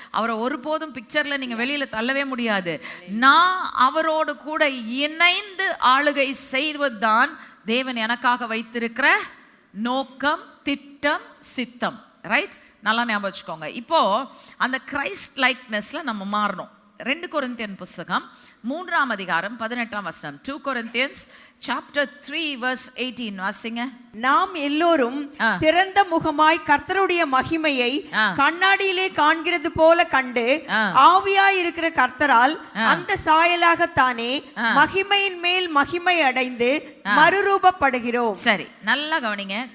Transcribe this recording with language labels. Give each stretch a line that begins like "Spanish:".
Tamil: அவரை ஒருபோதும் பிக்சர்ல நீங்க வெளியில தள்ளவே முடியாது. நான் அவரோடு கூட இணைந்து ஆளுகை செய்வதுதான் தேவன் எனக்காக வைத்திருக்கிற நோக்கம், திட்டம், சித்தம். ரைட்? நல்லா ஞாபகம் வச்சுக்கோங்க. இப்போ அந்த கிரைஸ்ட் லைக்னஸ்ல நம்ம மாறணும். 2 கொரிந்தியன் புஸ்தகம் 3ஆம் அதிகாரம் 18ஆம் வசனம்.
English: 2 Corinthians chapter 3 verse 18
Tamil: வாசிங்க. நாம் எல்லோரும் திறந்த முகமாய் கர்த்தருடைய மகிமையை கண்ணாடியிலே காண்கிறது போல கண்டு ஆவியாய் இருக்கிற கர்த்தரால் அந்த சாயலாகத்தானே மகிமையின் மேல் மகிமை அடைந்து மறுரூபப்படுகிறோம். சரி, நல்லா கவனிங்க.